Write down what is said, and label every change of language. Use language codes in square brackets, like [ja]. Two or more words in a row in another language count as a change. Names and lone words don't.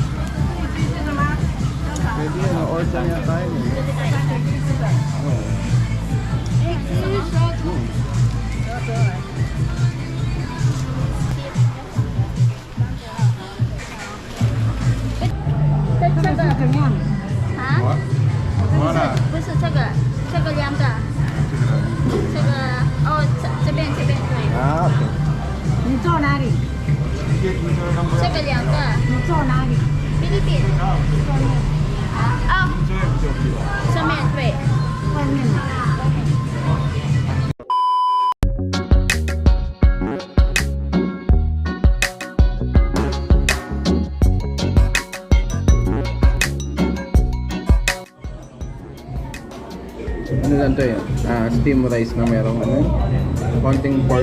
[tl] Pwede yan. Order niya tayo. Ha? [zh] 不是这个，这个两个，这个哦，这边对， Okay. 你坐哪里？这个两个，你坐哪里？菲律宾，啊，上面对。外面的。 [tl] Ano lang to yun? [en] Steam rice [tl] na merong konting pork.